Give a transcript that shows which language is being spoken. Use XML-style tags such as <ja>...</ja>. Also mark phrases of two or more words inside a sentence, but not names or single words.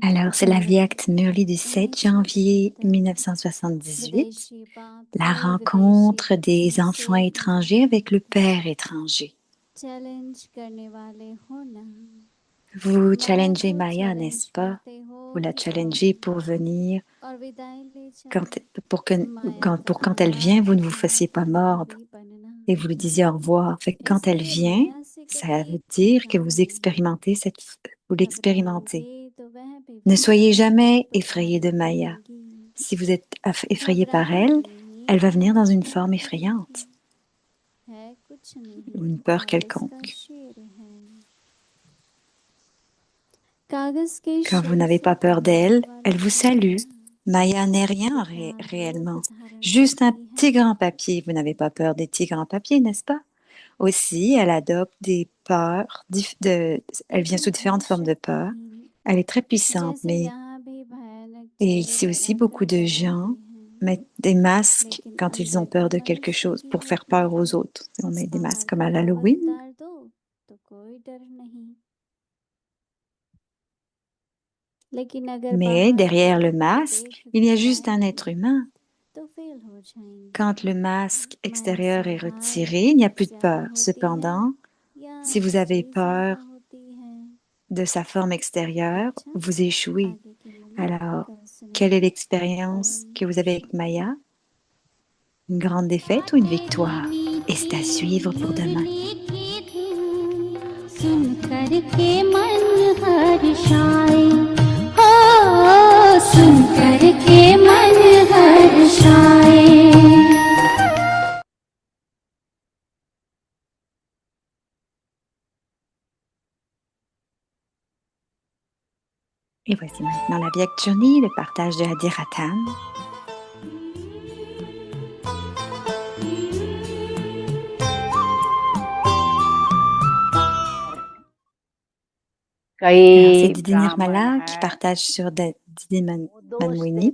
<fr>Alors, c'est la</fr> <hi>जनवरी।</hi> <fr>Vie Acte Murli du 7 janvier 1978, la rencontre des enfants étrangers avec le père étranger.</fr> <hi>चैलेंज करने वाले हो ना,</hi> <fr>Vous</fr> <hi>माया</hi> <fr>challengez</fr> <hi>को</hi> <fr>Maya,</fr> <hi>चैलेंज</hi> <fr>n'est-ce pas?</fr> <hi>करते हो</hi> <fr>Vous la challengez pour venir,</fr> <hi>और विदाई ले जाओ।</hi> <fr>quand,</fr> <hi>माया का</hi> <fr>quand elle vient, vous ne vous</fr> <hi>आवाज</hi> <fr>fassiez pas</fr> <hi>आखिरी</hi> <fr>mordre</fr> <hi>बनना।</hi> <fr>et vous lui disiez au revoir. Fait que quand elle</fr> <hi>इसलिए</hi> <fr>vient,</fr> <hi>माया से</hi> <fr>ça</fr> <hi>कभी</hi> <fr>veut dire que</fr> <hi>घबराओ</hi> <fr>vous</fr> <hi>नहीं।</hi> <fr>expérimentez vous l'expérimentez.</fr> <hi>घबराओगे तो वह भी</hi> <fr>Ne soyez</fr> <hi>विदाई</hi> <fr>jamais</fr> <hi>रूप</hi> <fr>effrayé de</fr> <hi>धारण</hi> <fr>Maya.</fr> <hi>करेगी।</hi> <fr>Si vous êtes effrayé par elle,</fr> <hi>घबराहट नहीं,</hi> <fr>elle va venir dans une</fr> <hi>टेंशन</hi> <fr>forme</fr> <hi>करने</hi> <fr>effrayante</fr> <hi>की है कुछ</hi> <fr>ou</fr> <hi>नहीं,</hi> <fr>une peur</fr> <hi>कागज का</hi> <fr>quelconque.</fr> <hi>शेर है। कागज के</hi> <fr>Quand vous</fr> <hi>शेर</hi> <fr>n'avez</fr> <hi>से</hi> <fr>pas peur</fr> <hi>कहने</hi> <fr>d'elle,</fr> <hi>वाला</hi> <fr>elle vous</fr> <hi>है</hi> <fr>salue.</fr> <hi>ना,</hi> <fr>Maya n'est rien</fr> <hi>पिता</hi> <fr>réellement.</fr> <hi>रूप धारण</hi> <fr>Juste un</fr> <hi>करती है।</hi> <fr>petit grand papier. Vous n'avez pas peur des petits grands papiers, n'est-ce pas? Aussi, elle adopte des peurs. Elle vient sous différentes formes de peur. Elle est très puissante,</fr> <hi>जैसे</hi> <fr>mais</fr> <hi>यहाँ भी भयानक</hi> <fr>et</fr> <hi>चेहरे</hi> <fr>ici aussi, beaucoup</fr> <hi>बनाकर</hi> <fr>de</fr> <hi>डराते</hi> <fr>gens</fr> <hi>हैं,</hi> <fr>mettent des masques</fr> <hi>लेकिन</hi> <fr>quand ils ont</fr> <hi>अंदर</hi> <fr>peur</fr> <hi>तो</hi> <fr>de quelque</fr> <hi>मनुष्य</hi> <fr>chose</fr> <hi>ही</hi> <fr>pour faire</fr> <hi>होते</hi> <fr>peur</fr> <hi>हैं।</hi> <fr>aux autres. On met des masques</fr> <hi>बाहर</hi> <fr>comme</fr> <hi>का</hi> <fr>à</fr> <hi>रूप</hi> <fr>l'Halloween.</fr> <hi>उतार दो तो कोई डर नहीं, लेकिन अगर</hi> <fr>Mais</fr> <hi>बाहर</hi> <fr>derrière le</fr> <hi>को</hi> <fr>masque,</fr> <hi>देख</hi> <fr>il y</fr> <hi>भी</hi> <fr>a juste un</fr> <hi>जाएंगे</hi> <fr>être humain.</fr> <hi>तो फेल हो जाएंगे।</hi> <fr>Quand le masque</fr> <hi>माया</hi> <fr>extérieur</fr> <hi>से</hi> <fr>est</fr> <hi>हार</hi> <fr>retiré, il n'y a plus de</fr> <hi>ज्यादा</hi> <fr>peur.</fr> <hi>होती है</hi> <fr>Cependant,</fr> <hi>या</hi> <fr>si vous avez</fr> <hi>जीत ज्यादा</hi> <fr>peur</fr> <hi>होती है।</hi> <fr>de sa forme extérieure,</fr> <hi>अच्छा,</hi> <fr>vous échouez.</fr> <hi>आगे के लिए</hi> <fr>Alors,</fr> <hi>कल</hi> <fr>quelle est</fr> <hi>सुनेंगे।</hi> <fr>l'expérience</fr> <hi>ओम</hi> <fr>que vous avez avec</fr> <hi>शांति।</hi> <fr>Maya? Une grande défaite ou une victoire? Et c'est à suivre pour demain.</fr> <hi>सुन कर के मन हर्षाए, हो सुन कर के मन हर्षाए।</hi> <fr>Et voici maintenant la Vyak Journey, le partage de Hadiratam. Alors, c'est Didi Nirmala qui partage sur Didi Manmoini.</fr>